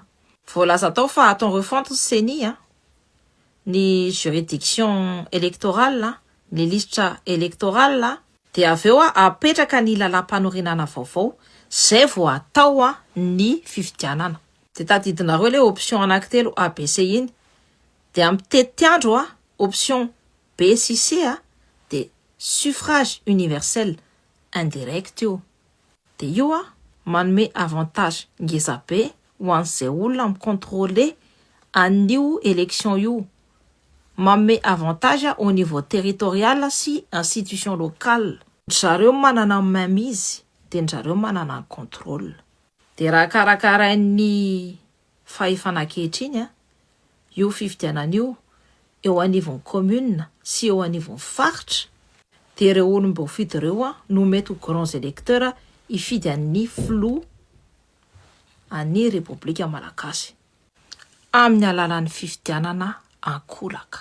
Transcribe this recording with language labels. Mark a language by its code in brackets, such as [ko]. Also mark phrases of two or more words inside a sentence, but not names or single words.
[mg] Voalaza tao fa atao refonte CENI ny [fr] juridiction électorale, [mg] ny listra électorale de aveo apetraka ny lalam-panorenana vaovao zay vao atao ny fifidianana. De tadidinareo le option anankitelo ABC iny. De amin'ny tetiandro option B sy C [fr] de suffrage universel indirect [mg] io. De io manome avantage ngeza be ho an'izay olona micontrôler an'io élection io. Manome avantage [fr] au niveau territorial [mg] sy [fr] institution locale. [mg] Zareo manana mainmise de zareo manana contrôle. De raha karakarain'ny fahefana ankehitriny io fifidianana io eo anivon'ny commune sy eo anivon'ny faritra de ireo olo mbo fidy ireo no mety ho [fr] grands électeurs [mg] ifidy an'ny flou an'ny République Malagasy amin'ny alalan'ny fifidianana ankolaka.